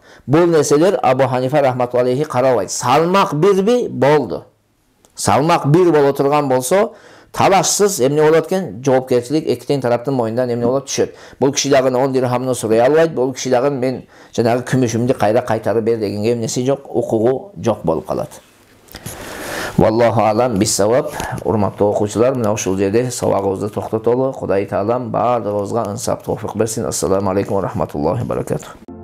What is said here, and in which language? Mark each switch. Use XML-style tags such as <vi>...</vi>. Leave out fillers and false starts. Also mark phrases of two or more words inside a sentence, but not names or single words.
<ky>Бул нерселер Абу Ханифа</ky> <ar>رحمة الله عليه</ar> <ky>карабайт. Салмак бирби болду. Салмак бир боло турган болсо, талашсыз эмне болот экен? Жоопкерчилик эки тараптын мойнундан эмне болот? Түшөт. Бул киши дагы 10 дирхамны сурай албайт. Бул киши дагы мен жанагы күмүшүмдү кайра кайтарып бер дегенге эмнеси жок, укугу жок болуп калат.</ky> <ar>والله أعلم بالصواب.</ar> <ky>Урматтуу окуучулар, мына ушул жерде сабагыбызды токтотолу. Кудай таалам баардыгыбызга ынсап, товфик берсин.</ky> <ar>السلام عليكم ورحمة الله وبركاته.</ar>